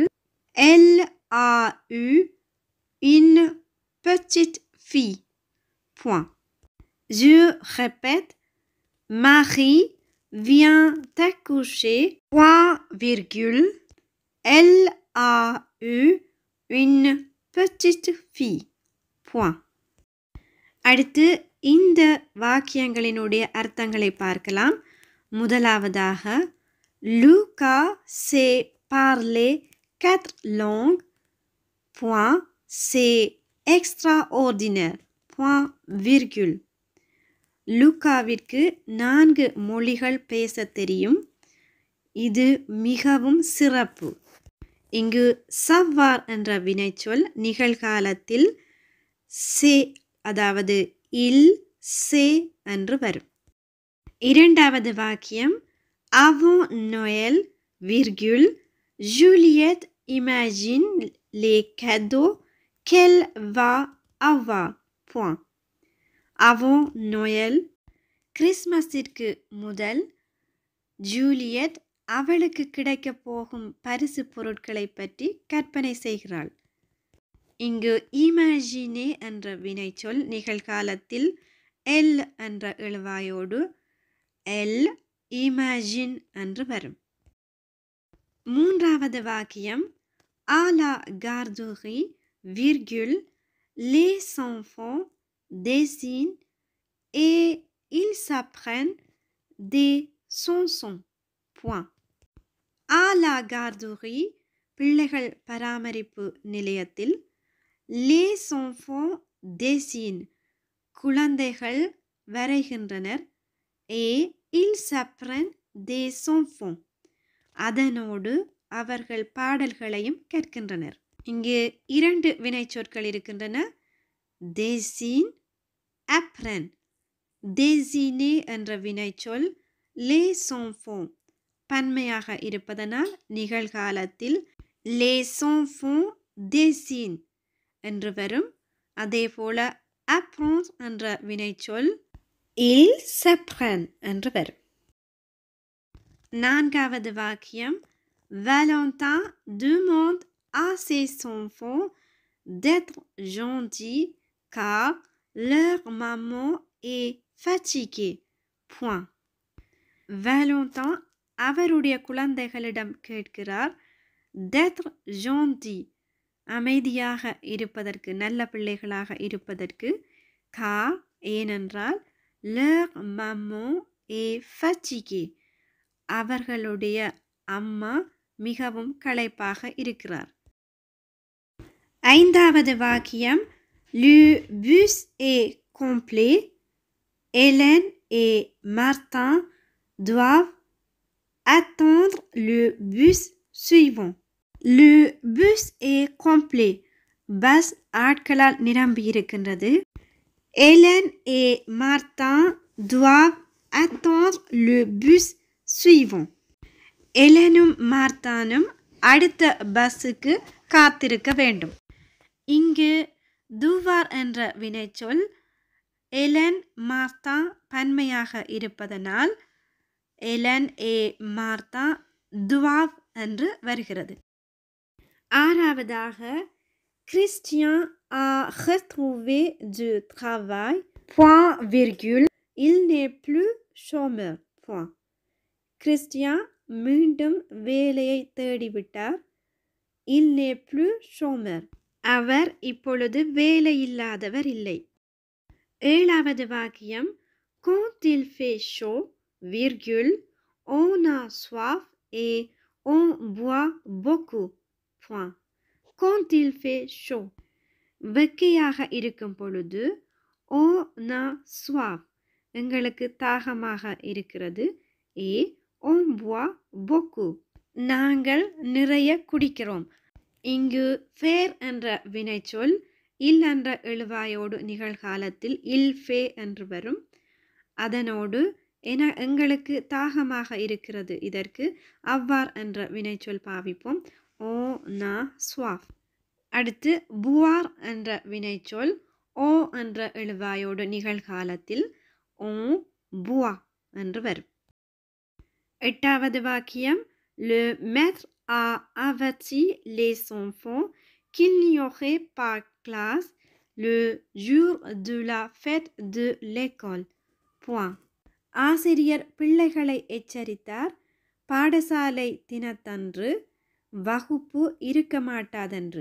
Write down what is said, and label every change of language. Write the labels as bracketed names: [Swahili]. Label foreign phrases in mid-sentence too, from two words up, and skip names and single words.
[French] Elle a eu une petite fille. Point. Je répète. Marie vient d'accoucher. Point, virgule. Elle a eu une petite fille. Point. [Tamil] அடுத்து இந்த வாக்கியங்களினுடைய அர்த்தங்களை பார்க்கலாம். [French] முதலாவதாக Lucas sait parler 4 langues. Point. C'est extraordinaire. Point, virgule. [Tamil] லூக்காவிற்கு 4 மொழிகள் பேசத் தெரியும். இது மிகவும் சிறப்பு. இங்கு சவ்வார் என்ற வினைச்சொல் நிகழ்காலத்தில் சே அதாவது [French] il sait [Tamil] என்று வரும். இரண்டாவது வாக்கியம் [French] avant Noël, virgule, Juliette imagine les cadeaux qu'elle va avoir. Point. Avant Noël, [Tamil] கிறிஸ்மஸிற்கு முதல் ஜூலியட் அவளுக்கு கிடைக்கப் போகும் பரிசு பொருட்களை பற்றி கற்பனை செய்கிறாள். இங்கு இமேஜினே என்ற வினைச்சொல் நிகழ்காலத்தில் எல் என்ற எழுவாயோடு [French] elle imagine [Tamil] என்று வரும். மூன்றாவது வாக்கியம் [French] à la garderie, virgule, les enfants dessinent et ils s'apprennent des chansons. Point. À la garderie, [Tamil] பிள்ளைகள் பராமரிப்பு நிலையத்தில் [French] les enfants dessinent, [Tamil] குழந்தைகள் வரைகின்றனர் [French] et ils s'apprennent des chansons, [Tamil] அதனோடு அவர்கள் பாடல்களையும் கற்கின்றனர். இங்கு 2 வினைச்சொற்கள் இருக்கின்றன. [French] dessine, apprendre. [Tamil] dessiner என்ற வினைச்சொல் [French] les enfants [Tamil] பன்மையாக இருப்பதனால் நிகழ்காலத்தில் [French] les enfants dessinent [Tamil] என்று வரும். அதேபோல apprendre என்ற வினைச்சொல் [French] ils s'apprennent [Tamil] என்று வரும். 4வது வாக்கியம் [French] Valentin demande à ses enfants d'être gentils car leur maman est fatiguée. Point. [Tamil] Valentin அவருடைய குழந்தைகளிடம் கேட்கிறார் [French] d'être gentil, [Tamil] அமைதியாக இருப்பதற்கு, நல்ல பிள்ளைகளாக இருப்பதற்கு. [French] car, ஏனென்றால் leur maman est fatiguée, [Tamil] அவர்களுடைய அம்மா மிகவும் களைப்பாக இருக்கிறார். 5வது வாக்கியம் [French] Le bus est complet. Hélène et Martin doivent attendre le bus suivant. Le bus est complet. [Tamil] பஸ் ஆட்களால் நிரம்பி இருக்கின்றது. [French] Hélène et Martin doivent attendre le bus suivant. [Tamil] எலனும் மார்த்தானும் அடுத்த பஸ்ஸுக்கு காத்திருக்க வேண்டும். இங்கு துவார் என்ற வினைச்சொல் எலன் மார்த்தா பன்மையாக இருப்பதனால் [French] Hélène et Martin doivent [Tamil] என்று வருகிறது. [French] 6வதாக Christian a retrouvé du travail, point virgule, il n'est plus chômeur. [Tamil] Point. Christian மீண்டும் வேலையை தேடிவிட்டார். [French] il n'est plus chômeur, [Tamil] அவர் இப்பொழுது வேலையில்லாதவர் இல்லை. 7வது வாக்கியம் [French] quand il fait chaud, virgule, on a soif et on boit beaucoup. Point. quand il fait chaud, [Tamil] வெக்கையாக இருக்கும் பொழுது [French] on a soif, [Tamil] எங்களுக்கு தாகமாக இருக்கிறது. [French] et on boit beaucoup, [Tamil] நாங்கள் நிறைய குடிக்கிறோம். இங்கு faire என்ற வினைச்சொல் il என்ற எழுவாயோடு நிகழ்காலத்தில் [French] il fait [Tamil] என்று வரும். அதனோடு எங்களுக்கு தாகமாக இருக்கிறது, இதற்கு avoir என்ற வினைச்சொல் பாவிப்போம். [French] on a soif. [Tamil] அடுத்து boire என்ற வினைச்சொல் o என்ற எழுவாயோடு நிகழ்காலத்தில் [French] on boit [Tamil] என்று வரும். 8வது வாக்கியம் [French] Le maître a averti les enfants qu'il n'y aurait pas classe le jour de la fête de l'école. Point. [Tamil] ஆசிரியர் பிள்ளைகளை எச்சரித்தார், பாடசாலை தினத்தன்று வகுப்பு இருக்க மாட்டாதென்று.